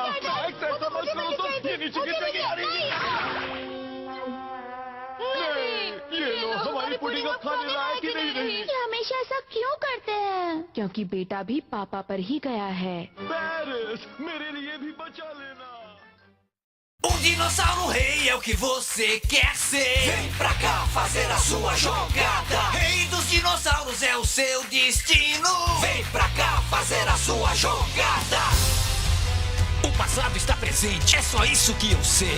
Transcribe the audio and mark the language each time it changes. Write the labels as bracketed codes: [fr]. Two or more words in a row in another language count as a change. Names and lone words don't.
[hi] वो तो मुझे मिलनी चाहिए थी। ये नीचे गिर मुझे जाएगी। मिली- नहीं। ये लो हमारी पुडिंग अब खाने लायक ही नहीं रही। ये हमेशा ऐसा क्यों करते हैं? क्योंकि बेटा भी पापा पर ही गया है। पेरिस, मेरे लिए भी बचा लेना। [pt] Dinossauro rei é o que você quer ser. Vem pra cá fazer a sua jogada. Rei dos dinossauros é o seu destino. Vem pra cá fazer a sua jogada. O passado está presente, é só isso que eu sei.